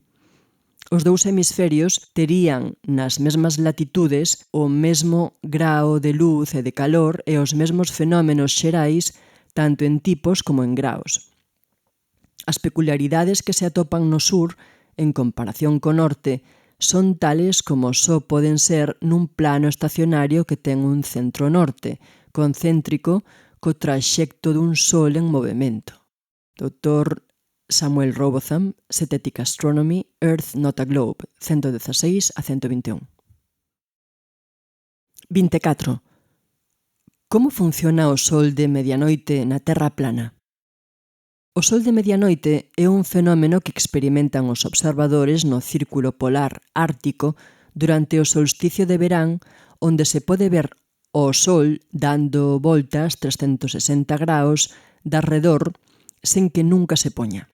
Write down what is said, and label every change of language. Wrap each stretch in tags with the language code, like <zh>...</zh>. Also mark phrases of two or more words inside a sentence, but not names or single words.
<gl>Os dous hemisferios terían nas mesmas latitudes o mesmo grao de luz e de calor e os mesmos fenómenos xerais tanto en tipos como en graos. As peculiaridades que se atopan no sur, en comparación co norte, son tales como só poden ser nun plano estacionario que ten un centro norte, concéntrico co traxecto dun sol en movimento. Dr. Samuel Robotham, Synthetic Astronomy, Earth Not a Globe, 116 a 121. 24. Como funciona o sol de medianoite na Terra plana? O sol de medianoite é un fenómeno que experimentan os observadores no círculo polar ártico durante o solsticio de verán, onde se pode ver o sol dando voltas 360 graus de arredor sen que nunca se poña.</gl>